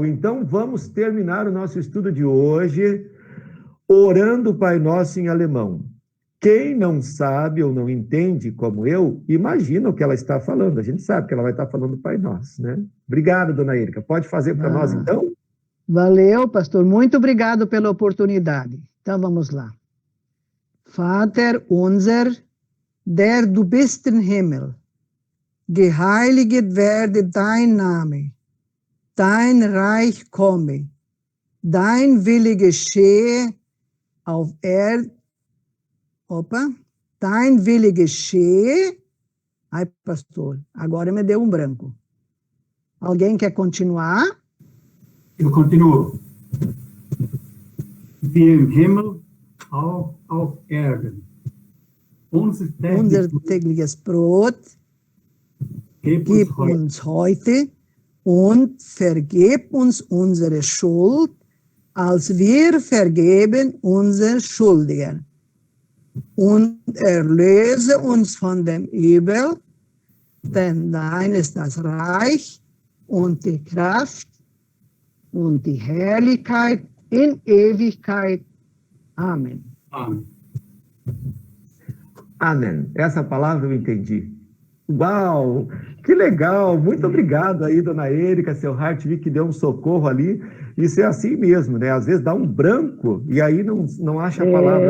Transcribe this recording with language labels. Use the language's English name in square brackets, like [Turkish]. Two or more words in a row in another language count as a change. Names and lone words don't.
[Portuguese] Então vamos terminar o nosso estudo de hoje orando o Pai Nosso em alemão. Quem não sabe ou não entende, como eu, imagina o que ela está falando. A gente sabe que ela vai estar falando do Pai Nosso, né? Obrigado, Dona Érica. Pode fazer para nós, então? Valeu, pastor. Muito obrigado pela oportunidade. Então vamos lá. [German] Vater unser, der du bist im Himmel, geheiliget werde dein Name, dein Reich komme, dein Wille geschehe auf Erden, dein Wille geschehe. [Portuguese] Ai, pastor, agora me deu um branco. Alguém quer continuar? Eu continuo. [German] Wie im Himmel, auch auf Erden. Unser tägliches Brot gib uns heute und vergib uns unsere Schuld, als wir vergeben unseren Schuldigen. Und erlöse uns von dem Übel, denn dein ist das Reich und die Kraft und die Herrlichkeit in Ewigkeit. [Portuguese] Amém. Amém. Amém. Essa palavra eu entendi. Uau! Que legal! Muito obrigado aí, Dona Érica, seu Hartwig, que deu um socorro ali. Isso é assim mesmo, né? Às vezes dá um branco e aí não acha a palavra.